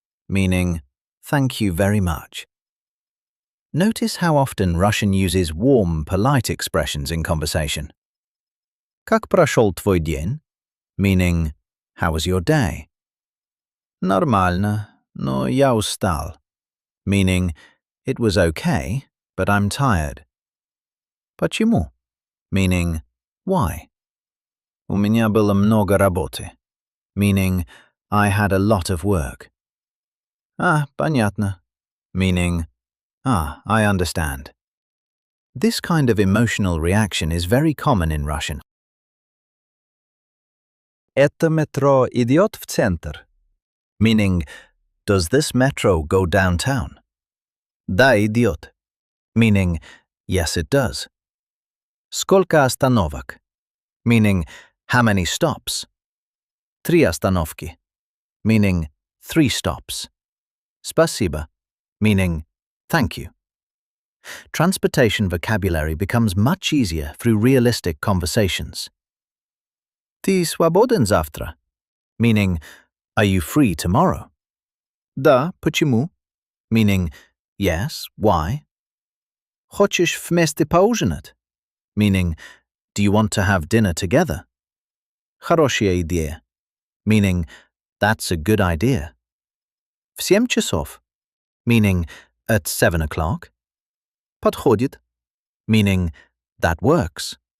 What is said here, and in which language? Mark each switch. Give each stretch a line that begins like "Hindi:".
English: Meaning, thank you very much. Notice how often Russian uses warm, polite expressions in conversation.
Russian: Как прошел твой день?
English: Meaning, how was your day?
Russian: Нормально, но я устал.
English: Meaning, it was okay, but I'm tired.
Russian: Почему?
English: Meaning, why?
Russian: У меня было много работы.
English: Meaning, I had a lot of work.
Russian: Понятно.
English: Meaning, I understand. This kind of emotional reaction is very common in Russian.
Russian: Это метро идет в центр?
English: Meaning, does this metro go downtown?
Russian: Да, идет.
English: Meaning, yes, it does.
Russian: Сколько остановок?
English: Meaning, how many stops?
Russian: 3 остановки.
English: Meaning, 3 stops.
Russian: Спасибо,
English: meaning, thank you. Transportation vocabulary becomes much easier through realistic conversations.
Russian: Ты свободен завтра?
English: Meaning, are you free tomorrow?
Russian: Да, почему?
English: Meaning, yes, why?
Russian: Хочешь вместе поужинать?
English: Meaning, do you want to have dinner together?
Russian: Хорошая идея.
English: Meaning, that's a good idea.
Russian: В 7 часов?
English: Meaning, at 7 o'clock.
Russian: Подходит?
English: Meaning, that works.